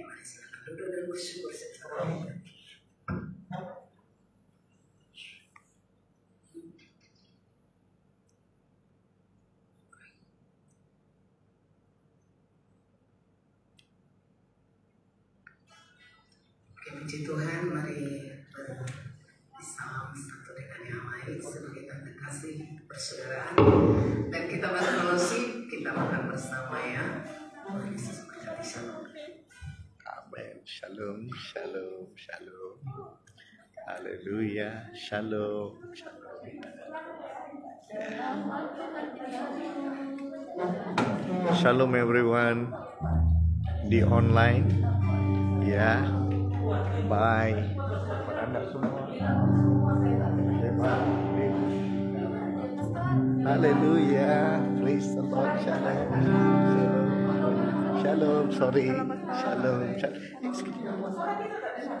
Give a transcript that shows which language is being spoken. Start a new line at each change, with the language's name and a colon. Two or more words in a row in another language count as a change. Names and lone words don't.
Indonesian: Mari silakan duduk dan bersyukur secara puji Tuhan, mari bersalam satu dengan yang lain sebagai tanda kasih persaudaraan, dan kita berfellowship, kita makan bersama ya. Tuhan Yesus berkati. Shalom. Amin.
Hebrew: שלום שלום שלום. הללויה שלום שלום.
Indonesian: Shalom everyone di online. Ya. Bye. Buat Anda semua. Haleluya.
English: Praise the Lord.
Hebrew: Shalom. שלום שלום. Sorry. שלום שלום.